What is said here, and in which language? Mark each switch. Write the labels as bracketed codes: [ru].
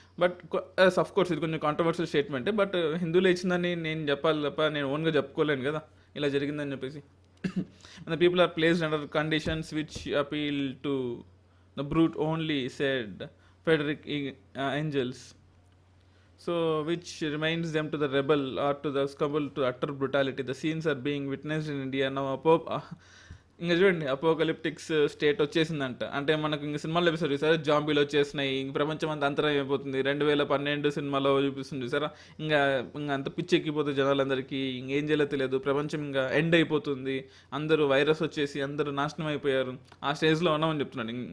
[te] But of course ఇది కొంచెం controversial స్టేట్మెంటే, but హిందువులు ఇచ్చిందని నేను చెప్పాలి తప్ప నేను ఓన్గా చెప్పుకోలేను కదా ఇలా జరిగిందని చెప్పేసి. [en] The people are placed under conditions which appeal to the brute only, said Frederick Engels. So which reminds them to the rebel or to the succumb to utter brutality. The scenes are being witnessed in India now. [te] ఇంకా చూడండి, అపోకలిప్టిక్స్ state వచ్చేసిందంట. అంటే మనకు ఇంక సినిమాలో చూపిస్తారు సరే, జాంబీలు వచ్చేసినాయి, ఇంక ప్రపంచం అంతా అంతరం అయిపోతుంది. 2012 సినిమాలో చూపిస్తుంది సరే, ఇంకా అంత పిచ్చి ఎక్కిపోతుంది జనాలందరికీ, ఇంకేం చేయాలో తెలియదు, ప్రపంచం ఇంకా ఎండ్ అయిపోతుంది, అందరూ వైరస్ వచ్చేసి అందరూ నాశనం అయిపోయారు, ఆ స్టేజ్లో ఉన్నామని చెప్తున్నాడు.